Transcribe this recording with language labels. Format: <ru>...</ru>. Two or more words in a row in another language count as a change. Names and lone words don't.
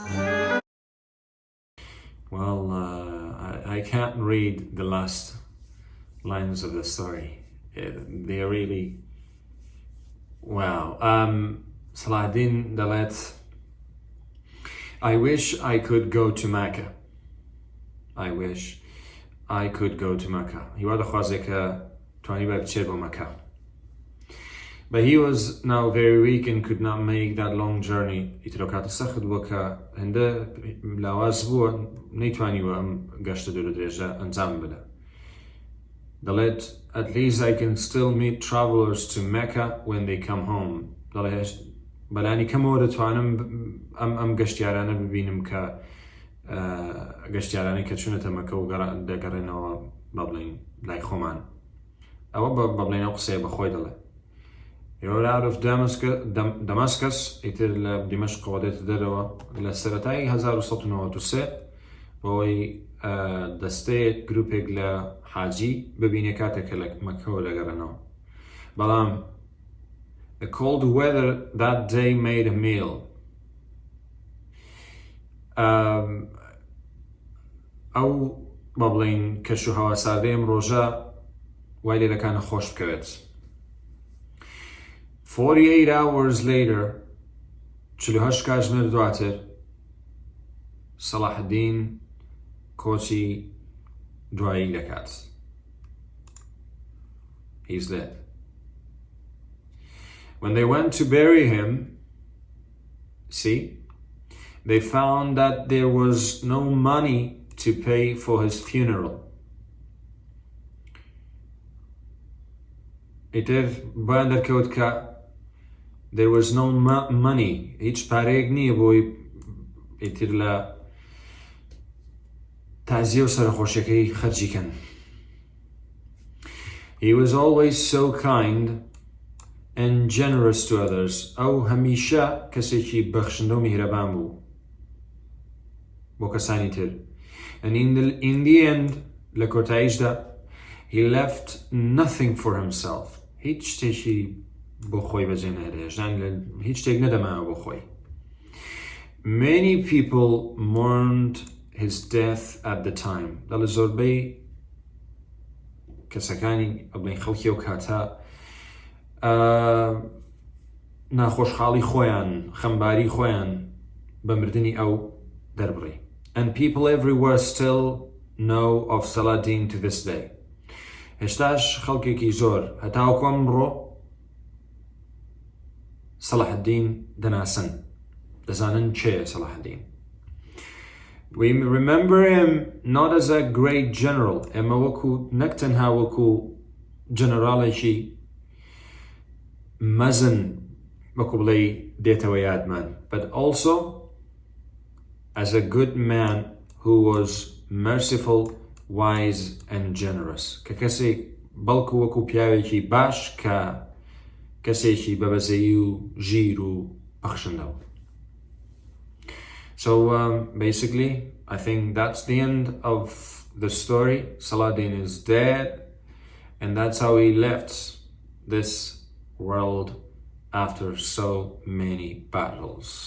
<en>Well, I can't read the last lines of the story. They are really wow. Saladin دەڵێت I wish I could go to Mecca. I wish I could go to Mecca.</en> <ckb>هیوا دەخوازێت کە توانی بە بچێت بۆ مەکە.</ckb> <en>But he was now very weak and could not make that long journey.</en> <ckb>ئیترۆ کاتە سەخت بووە کە هەندە لاواز بووە نەیتوانیوە ئەم گەشتە دوور درێژە ئەنجام بدە.</ckb> <en>دەڵێت At least I can still meet travelers to Mecca when they come home.</en> <ckb>دەڵێت بەلانی کەمەوە دەتوانم ئەم گەشتیارانە ببینم کە گەشتیارانی کە چوونەتە مەکە و دەگەڕێنەوە بەڵێن لای خۆمان. ئەوە بەڵێن ئەو قسەیە بەخۆی دەڵێت.</ckb> <en>He rode out of Damascus</en> <ckb>ئیتر لە دیمەشقەوە دێتە دەرەوە لە سەرەتای 1993 بۆی دەستەیەک گروپێک لە حاجی ببینێ کاتێکە لە مەکەوە دەگەڕێنەوە.</ckb> <en>بەڵام The cold weather that day made him ill.</en> <ckb>ئەو بەڵێن کەش و هەوا ساردەیەم ڕۆژە وای لێ دەکانە خۆش بکەوێت.</ckb> <en>48 hours later</en> <ckb>48 کاتژمێر دواتر سەڵاحەدین کۆچی دوایی دەکات.</ckb> <en>He's dead. When they went to bury him, see, they found that there was no money to pay for his funeral.</en> <ckb>ئیتر بۆیان دەرکەوت کە</ckb> <en>there was no money,</en> <ckb>هیچ پارەیەک نییە بۆی ئیتر لە تازیە و سەرخۆشیەکەی خەرجیکەن.</ckb> <en>He was always so kind and generous to others.</en> <ckb>ئەو هەمیشە کەسێکی بەخشندە و میهرەبان بوو بۆ کەسانی تر.</ckb> <en>And in the end,</en> <ckb>لە کۆتاییشدا,</ckb> <en>he left nothing for himself.</en> <ckb>هیچ شتێکی بۆ خۆی بەجێ نەهێڵێ. ژنان هیچ شتێک نەدەماوە بۆ خۆی.</ckb> <en>Many people mourned his death at the time.</en> <ckb>دەڵێ زۆربەی کەسەکانی ئەبڵین خەڵکی ئەو کاتە ناخۆشحاڵی خۆیان، خەمباری خۆیان بە مردنی ئەو دەربڕی.</ckb> <en>And people everywhere still know of Saladin to this day.</en> <ckb>هێشتاش خەڵکێکی زۆر هەتاوەکو ئەمڕۆ سەڵاحەدین دەناسن، دەزانن چێە سەڵاحەدین.</ckb> <en>We remember him not as a great general,</en> <ckb>ئێمە وەکو نەک تەنها وەکو جەنەڕاڵێکی مەزن وەکو بڵێ دێتەوە یادمان,</ckb> <en>but also as a good man who was merciful, wise and generous.</en> <ckb>کە کەسێک بەڵکو وەکو پیاوێکی باش کە کەسێکی بەبەزەیی و ژیر و بەخشندە.</ckb> <en>So basically, I think that's the end of the story. Saladin is dead, and that's how he left this world after so many battles.</en>